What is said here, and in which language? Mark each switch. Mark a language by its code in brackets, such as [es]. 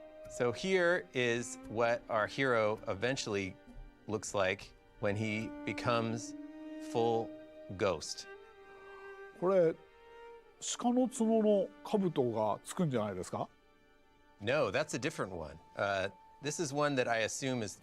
[en] So here is what our hero eventually looks like when he becomes full ghost. [ja] これ鹿の角の兜がつくんじゃないですか？ [en] No, that's a different one. This is one that I assume is.